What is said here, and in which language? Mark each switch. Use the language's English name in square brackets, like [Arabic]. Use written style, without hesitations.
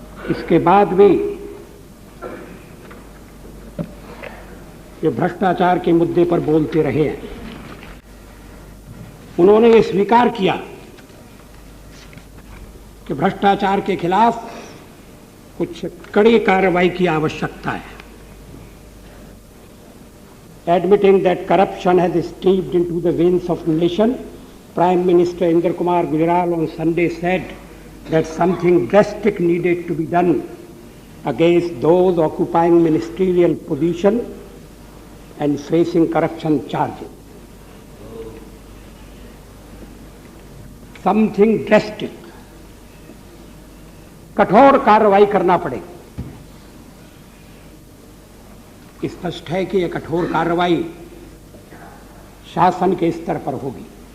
[Hindi] इसके बाद भी ये भ्रष्टाचार के मुद्दे पर बोलते रहे हैं। उन्होंने ये स्वीकार किया कि भ्रष्टाचार के खिलाफ कुछ कड़ी कार्रवाई की आवश्यकता है। [English] Admitting that corruption has seeped into the veins of the nation, Prime Minister Indra Kumar Gujral on Sunday said that something drastic needed to be done against those occupying ministerial position and facing corruption charges. Something drastic, [Hindi] कठोर कार्रवाई करना पड़ेगी। स्पष्ट है कि यह कठोर कार्रवाई शासन के स्तर पर होगी।